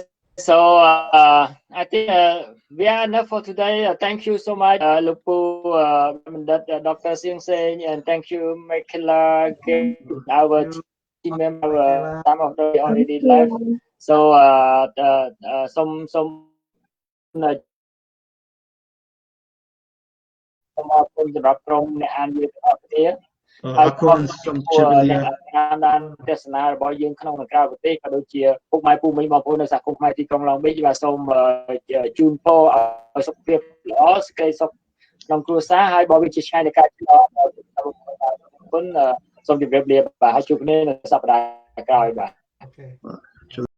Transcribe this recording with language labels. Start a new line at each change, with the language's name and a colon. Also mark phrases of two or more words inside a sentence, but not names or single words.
English: So I think we are enough for today. Thank you so much, Lupu, Dr. Seang Seng, and thank you, Micaela, our team member. Some of them already left. So some
Khmer: សូមអរគុណសម្រាប់ក្រុមអ្នកអានយើងទាំងអស់គ្នាហើយខំអ្នក បានទស្សនារបស់យើងក្នុងនិងក្រៅប្រទេសក៏ដូចជាពុកម៉ែពូមីងបងប្អូននៅសហគមន៍ខ្មែរទីក្រុងឡុងប៊ីចបាទសូមជូនពរឲ្យសុខភាពល្អសេចក្តីសុខក្នុងគ្រួសារហើយបើវាជាឆ្ងាយនៃការឆ្លងគុណសូមជម្រាបលាបាទហើយជួបគ្នានៅសប្តាហ៍ក្រោយបាទ